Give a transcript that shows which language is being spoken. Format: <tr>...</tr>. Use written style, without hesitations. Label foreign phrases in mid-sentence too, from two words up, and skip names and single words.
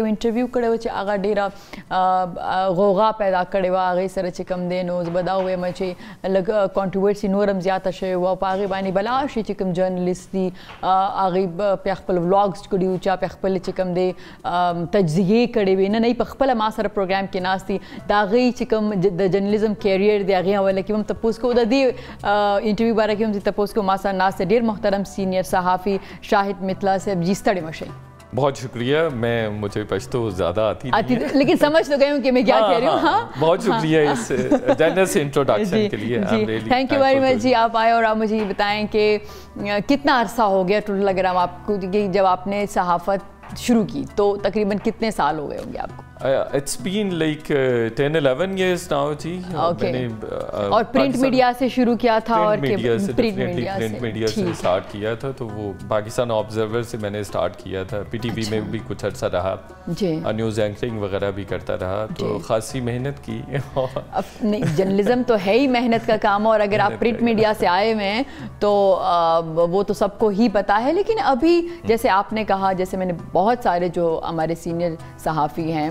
<ps>یو انټرویو کړی و چې هغه ډېره غوغا پیدا کړې وه هغې سره چې کوم دی نو زه به دا ووایم چې لږ کانټروورسي نور هم زیاته شوې وه په هغې باندې بلا شي چې کوم جرنلیست دي هغې په خپل ولاګز کړي وو چا په خپل چې کوم دی تجزیې کړې وي نه په خپله ما سره پروګرام کې ناست دي د هغې چې کوم د جرنلیزم کیریئر دی هغې حواله کې هم تپوس کوو د دې انټرویو باره کې هم تپوس کوو ما سره ناست دی ډېر محترم سینئر صحافي شاهد مطلع صاحب جی ستړي مه شئ</ps> <ur>بہت شکریہ مجھے پشتو زیادہ آتی لیکن سمجھ تو گئی ہوں کہ میں کیا کہہ رہی ہوں ہاں بہت شکریہ اس</ur> <en>generous introduction</en> <ur>کے لیے</ur> <en>thank you very much</en> <ur>جی آپ آئے اور آپ مجھے یہ بتائیں کہ کتنا عرصہ ہو گیا ٹوٹل اگر ہم آپ کو جب آپ نے صحافت شروع کی تو تقریباً کتنے سال ہو گئے ہوں گے آپ کو</ur> <en>It's been like 10-11 years now جی</en> <ur>اور</ur> <en>print media</en> <ur>سے شروع کیا تھا اور</ur> <en>print media</en> <ur>سے اسٹارٹ کیا تھا تو وہ پاکستان آبزرور سے میں نے اسٹارٹ کیا تھا پی ٹی وی میں بھی کچھ عرصہ رہا</ur> <en>news anchoring</en> <ur>وغیرہ بھی کرتا رہا تو خاصی محنت کی جرنلزم تو ہے ہی محنت کا کام اور اگر آپ</ur> <en>print media</en> <ur>سے آئے ہوئے ہیں تو وہ تو سب کو ہی پتہ ہے لیکن ابھی جیسے آپ نے کہا جیسے میں نے بہت سارے جو ہمارے سینئر صحافی ہیں</ur>